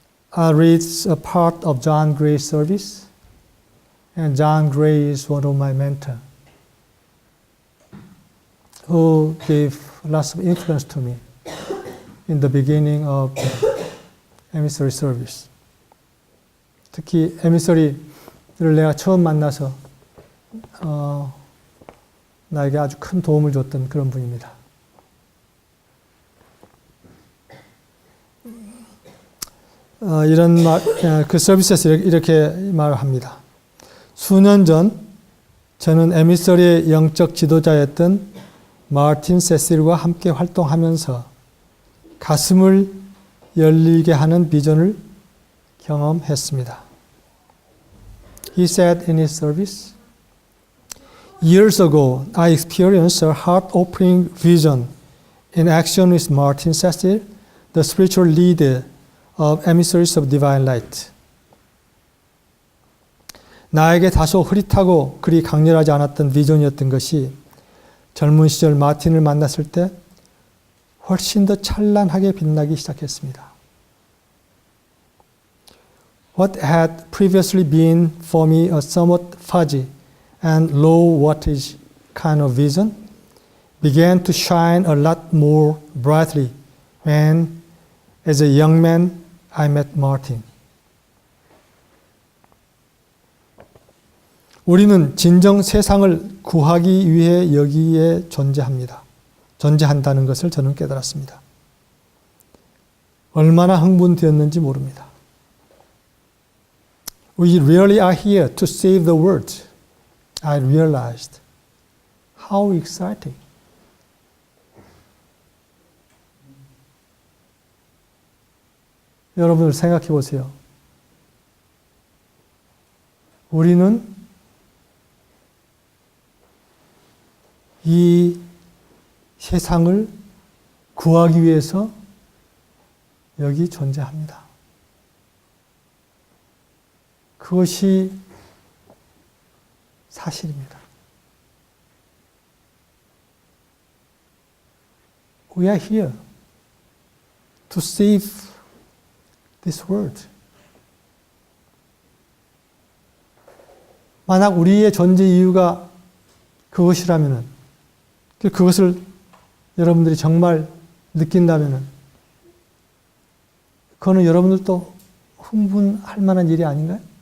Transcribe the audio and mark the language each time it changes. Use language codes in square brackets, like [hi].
[en] I read a part of John Gray's service, and John Gray is one of my mentors, who gave lots of influence to me in the beginning of emissary service. [ko] 특히 에미서리를 내가 처음 만나서 나에게 아주 큰 도움을 줬던 그런 분입니다. 그 서비스에서 이렇게 말합니다. 수년 전 저는 에미서리의 영적 지도자였던 마틴 세실과 함께 활동하면서 가슴을 열리게 하는 비전을 경험했습니다. [en] He said in his service, "Years ago, I experienced a heart-opening vision in action with Martin Cecil, the spiritual leader of Emissaries of Divine Light." [ko] 나에게 다소 흐릿하고 그리 강렬하지 않았던 비전이었던 것이 젊은 시절 마틴을 만났을 때 훨씬 더 찬란하게 빛나기 시작했습니다. [en] What had previously been for me a somewhat fuzzy and low wattage kind of vision began to shine a lot more brightly when, as a young man, I met Martin. [ko] 우리는 진정 세상을 구하기 위해 여기에 존재한다는 것을 저는 깨달았습니다. 얼마나 흥분되었는지 모릅니다. [en] We really are here to save the world. I realized. How exciting. [ko] 여러분들 생각해 보세요. 우리는 이 세상을 구하기 위해서 여기 존재합니다. 그것이 사실입니다. [en] We are here to save this world. [ko] 만약 우리의 존재 이유가 그것이라면은, 그것을 여러분들이 정말 느낀다면은, 그거는 여러분들도 흥분할 만한 일이 아닌가요?